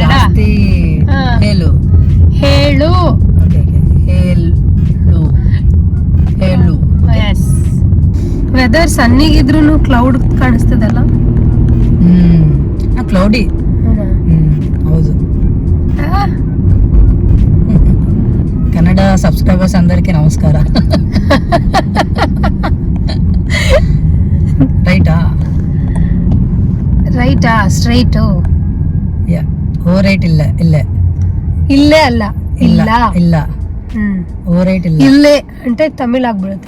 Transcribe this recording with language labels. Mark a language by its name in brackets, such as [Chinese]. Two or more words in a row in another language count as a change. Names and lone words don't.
[Kannada] ಜಾಸ್ತಿ ಹಾ. ಹೇಳು. ಹೇಳು. ಓಕೆ ಹೇಳು ಹೇಳು. ಎಸ್. ವೆದರ್ ಸನ್ನಿಗಿದ್ರು ಕ್ಲೌಡ್ ಕಾಣಿಸ್ತದಲ್ಲ. ಕ್ಲೌಡಿ. ಹೌದು. [Telugu] కన్నడ సబ్స్క్రైబర్స్ అందరికీ నమస్కారం. [Kannada] ರೈಟಾ ಸ್ಟ್ರೈಟು? ಯಾ. [English] oh right [Kannada] ಇಲ್ಲ ಇಲ್ಲೇ ಇಲ್ಲೇ ಅಲ್ಲ ಇಲ್ಲ ಇಲ್ಲ. [English] oh right [Kannada] ಇಲ್ಲ. ಇಲ್ಲೇ అంటే ತಮಿಳ್ ಆಗ್ಬಿಡುತ್ತೆ.